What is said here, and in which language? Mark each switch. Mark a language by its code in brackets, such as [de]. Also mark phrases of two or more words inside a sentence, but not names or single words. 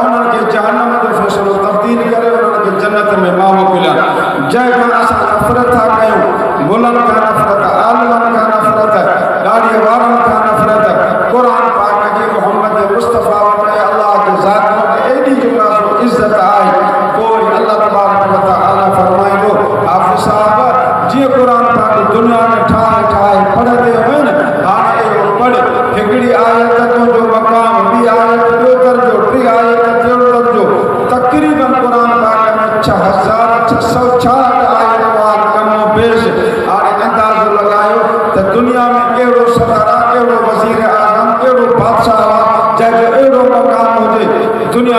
[sd] उन्हनि खे जहन्नम जो फ़ैसिलो तब्दील करे उन्हनि खे जन्नत में मां मोकिलियां जंहिंखां असां नफ़रत था कयूं मुलनि खां नफ़रत आलमनि खां नफ़रत ॾाढी वारनि खां नफ़रत क़ुर पाक जी मोहम्मद मुस्तफ़ा वटि अल्लाह जे ज़ात वटि एॾी जेका इज़त आहे पोइ [ar] الله تبارك و تعالى [sd] फरमाईंदो हाफ़िज़ साहिब जीअं क़ुर पाक दुनिया में ठाहे पढ़ंदे हुअनि हाणे इहो पढ़ हिकिड़ी आयत तुंहिंजो मक़ाम ॿी आयत ॿियो दर्जो टी आयत टियों दर्जो तक़रीबन क़ुर पाक में 6666 आयत कमो बेश हाणे अंदाज़ो लॻायो त दुनिया में कहिड़ो सदर आहे कहिड़ो वज़ीर आज़म कहिड़ो बादशाह आहे जंहिंजो अहिड़ो मक़ाम हुजे दुनिया